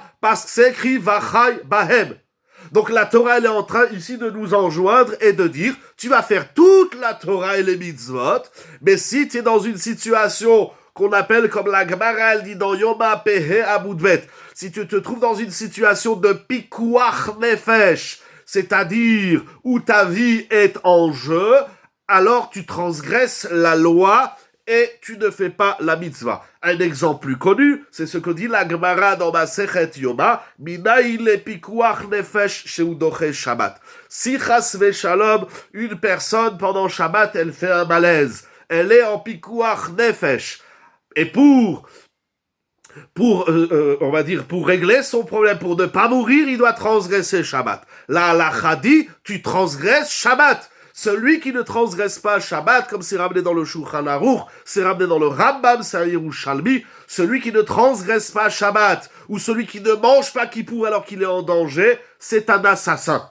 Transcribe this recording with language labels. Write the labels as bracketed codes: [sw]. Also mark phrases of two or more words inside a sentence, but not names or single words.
[fr] Parce que c'est écrit [he] וחי בהם. [fr] Donc la Torah, elle est en train ici de nous enjoindre et de dire, tu vas faire toute la Torah et les mitzvot, mais si tu es dans une situation qu'on appelle comme la Gemara, elle dit dans Yoma Pehe Amoudbet, si tu te trouves dans une situation de [he] פיקוח נפש, [fr] c'est-à-dire où ta vie est en jeu, alors tu transgresses la loi et tu ne fais pas la mitzvah. Un exemple plus connu, c'est ce que dit la Gemara dans Masechet Yoma, Minaï le [he] פיקוח נפש שדוחה שבת. [fr] Si [he] חס ושלום, [fr] une personne pendant Shabbat, elle fait un malaise, elle est en [he] פיקוח נפש, [fr] et pour on va dire, pour régler son problème, pour ne pas mourir, il doit transgresser Shabbat. La halakha dit, tu transgresses Shabbat. Celui qui ne transgresse pas Shabbat, comme c'est ramené dans le Shulchan Aruch, c'est ramené dans le Rambam, c'est un Yerushalmi, celui qui ne transgresse pas Shabbat, ou celui qui ne mange pas Kippour alors qu'il est en danger, c'est un assassin.